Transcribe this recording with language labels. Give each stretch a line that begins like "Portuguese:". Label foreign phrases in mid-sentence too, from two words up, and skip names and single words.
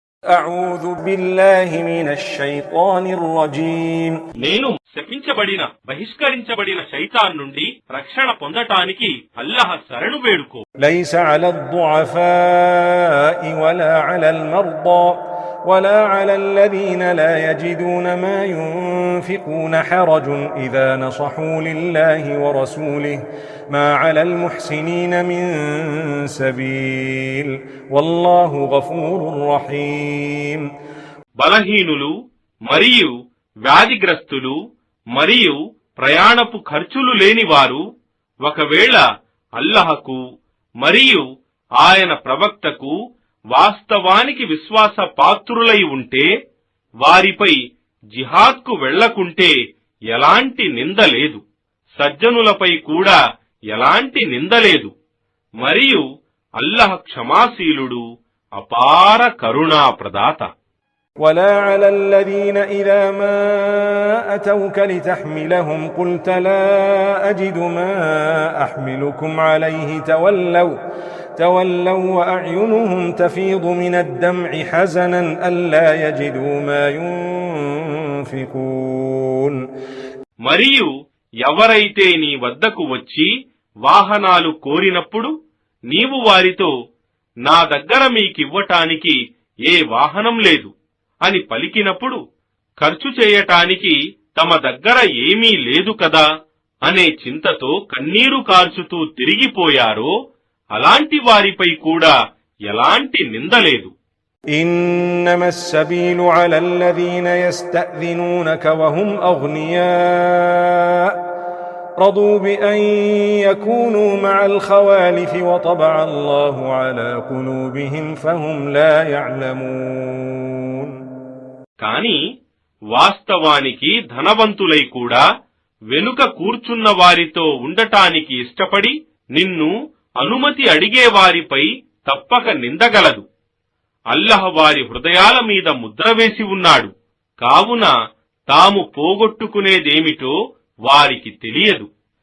Arabic: أعوذ بالله من الشيطان الرجيم.
Telugu: నేను శపించబడిన బహిష్కరించబడిన శైతాన్ నుండి రక్షణ పొందటానికి అల్లాహ్ శరణు వేడుకో.
Arabic: ليس على الضعفاء ولا على المرضى ولا على الذين لا يجدون ما ينفقون حرج إذا نصحوا لله ورسوله ما على المحسنين من سبيل والله غفور رحيم.
Telugu: బలహీనులు మరియు వ్యాధిగ్రస్తులు మరియు ప్రయాణపు ఖర్చులు లేనివారు ఒకవేళ అల్లాహకు మరియు ఆయన ప్రవక్తకు వాస్తవానికి విశ్వాస పాత్రులై ఉంటే వారిపై జిహాద్కు వెళ్లకుంటే ఎలాంటి నింద లేదు, సజ్జనులపై కూడా ఎలాంటి నింద లేదు. మరియు అల్లాహ్ క్షమాశీలుడు, అపార కరుణా ప్రదాత.
Arabic: ولا على الذين إذا ما أتوك لتحملهم قلت لا أجد ما أحملكم عليه تولوا وأعينهم تفيض من الدمع حزنا ألا يجدوا ما ينفقون.
Telugu: మరియు ఎవరైతే నీ వద్దకు వచ్చి వాహనాలు కోరినప్పుడు నీవు వారితో నా దగ్గర మీకివ్వటానికి ఏ వాహనం లేదు అని పలికినప్పుడు ఖర్చు చేయటానికి తమ దగ్గర ఏమీ లేదు కదా అనే చింతతో కన్నీరు కార్చుతూ తిరిగిపోయారో అలాంటి వారిపై కూడా ఎలాంటి నింద లేదు.
Arabic: إنما السبيل على الذين يستأذنونك وهم أغنياء رضوا بأن يكونوا مع الخوالف وطبع الله على قلوبهم فهم لا يعلمون.
Telugu: కాని వాస్తవానికి ధనవంతులై కూడా వెనుక కూర్చున్న వారితో ఉండటానికి ఇష్టపడి నిన్ను అనుమతి అడిగేవారిపై తప్పక నిందగలదు. అల్లాహ్ వారి హృదయాల మీద ముద్ర వేసి ఉన్నాడు, కావున తాము పోగొట్టుకునేదేమిటో వారికి తెలియదు.